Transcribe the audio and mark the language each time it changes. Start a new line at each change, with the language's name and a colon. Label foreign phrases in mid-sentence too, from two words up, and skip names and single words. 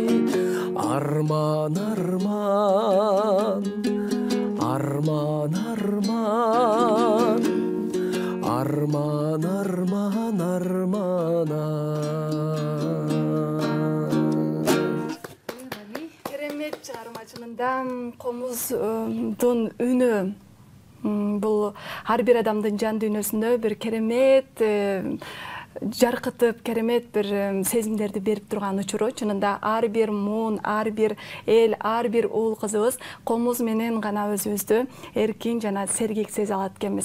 Kyrgyz: Арман арман, арман арман, арман арман арман. Керемет чыгармачылында комуздун үнү бул ар бир адамдын жан дүйнөсүндө бир керемет жаркытып, керемет бир сезимдерди берип турган учуру. Чынында ар бир муун, ар бир эл, ар бир уул кызыбыз комуз менен гана өзүбүздү эркин жана сергек сезе алат экенбиз.